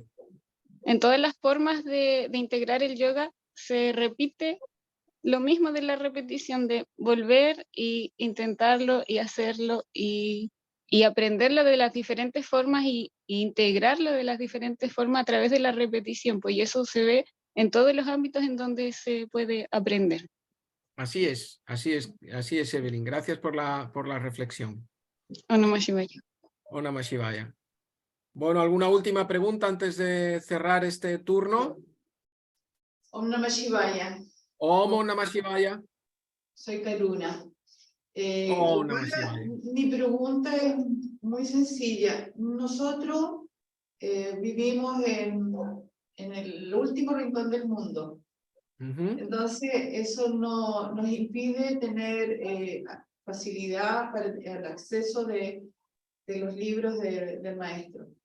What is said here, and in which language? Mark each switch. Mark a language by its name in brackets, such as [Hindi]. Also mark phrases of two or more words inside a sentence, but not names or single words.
[Spanish] En todas las formas de integrar el yoga se repite lo mismo de la repetición, de volver e intentarlo y hacerlo y aprenderlo de las diferentes formas y integrarlo de las diferentes formas a través de la repetición, pues y eso se ve en todos los ámbitos en donde se puede aprender. Así es, Evelyn. Gracias por la reflexión. [Sanskrit] Om Namah Shivaya. Om Namah Shivaya. [Spanish] Bueno, ¿alguna última pregunta antes de cerrar este turno? [Sanskrit] Om Namah Shivaya. Om Namah Shivaya. [Spanish] Soy Karuna. [Sanskrit] Om Namah Shivaya. [Spanish] Mi pregunta es muy sencilla. Nosotros vivimos en el último rincón del mundo. Entonces, eso no nos impide tener facilidad para el acceso de los libros del maestro.